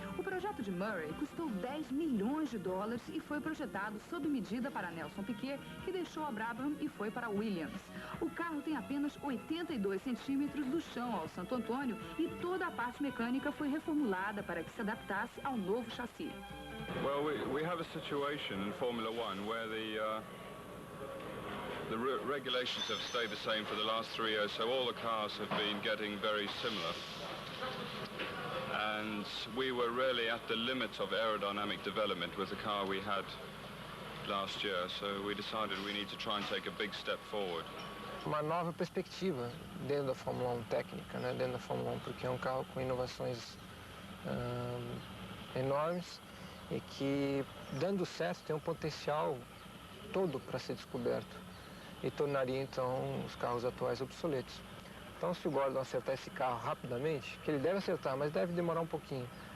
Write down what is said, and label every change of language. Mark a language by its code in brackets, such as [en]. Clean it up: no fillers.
[pt] O projeto de Murray custou $10 milhões e foi projetado sob medida para Nelson Piquet, que deixou a Brabham e foi para a Williams. O carro tem apenas 82 centímetros do chão ao Santo Antônio e toda a parte mecânica foi reformulada para que se adaptasse ao novo chassi. [en] Well, we have a situation in Formula One where the regulations have stayed the same for the last 3 years, so all the cars have been getting very similar. And we were really at the limit of aerodynamic development with the car we had last year, so we decided we need to try and take a big step forward. [pt] Uma nova perspectiva dentro da Fórmula 1 técnica, né? Dentro da Fórmula 1, porque é um carro com inovações enormes e que, dando certo, tem um potencial todo para ser descoberto. E tornaria, então, os carros atuais obsoletos. Então, se o Gordon acertar esse carro rapidamente, que ele deve acertar, mas deve demorar um pouquinho.